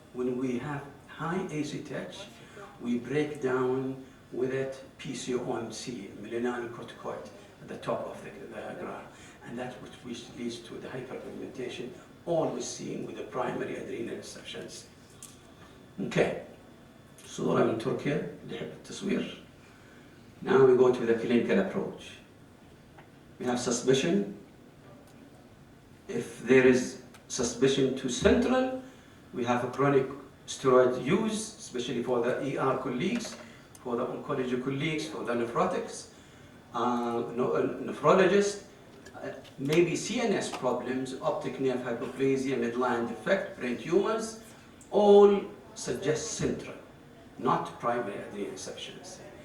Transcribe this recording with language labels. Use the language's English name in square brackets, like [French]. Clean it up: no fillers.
[English] When we have high ACTH, we break down with it PCOMC, melanocorticoid, at the top of the graph. And that's which leads to the hyperpigmentation, always seen with the primary adrenal insufficiency. Okay. [Arabic] صورة من تركيا اللي يحب التصوير. [English] Now we go to the clinical approach. We have suspicion. If there is suspicion to central, we have a chronic steroid use, especially for the ER colleagues, for the oncology colleagues, for the nephrotics, nephrologists, maybe CNS problems, optic nerve hypoplasia, midline defect, brain tumors, all suggest central, not primary adrenal insufficiency.